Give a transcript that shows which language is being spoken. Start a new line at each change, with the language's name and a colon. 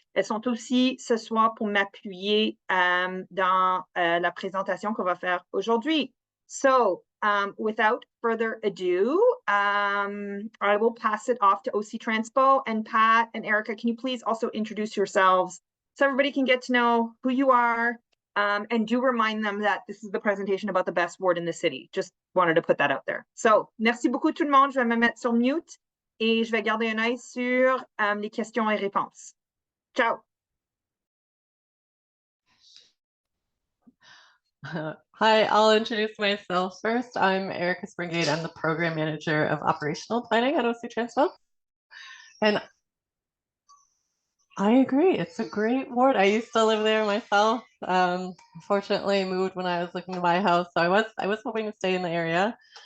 French: Elles sont aussi ce soir pour m'appuyer dans la présentation qu'on va faire aujourd'hui.
English: So, without further ado, I will pass it off to OC Transpo. And Pat and Erica, can you please also introduce yourselves so everybody can get to know who you are, and do remind them that this is the presentation about the best ward in the city. Just wanted to put that out there.
French: So, merci beaucoup tout le monde. Je vais me mettre sur mute et je vais garder un œil sur les questions et réponses.
Italian: Ciao.
English: Hi, I'll introduce myself first. I'm Erica Springate. I'm the program manager of operational planning at OC Transpo. And I agree, it's a great ward. I used to live there myself. Unfortunately, moved when I was looking to buy a house, so I was hoping to stay in the area.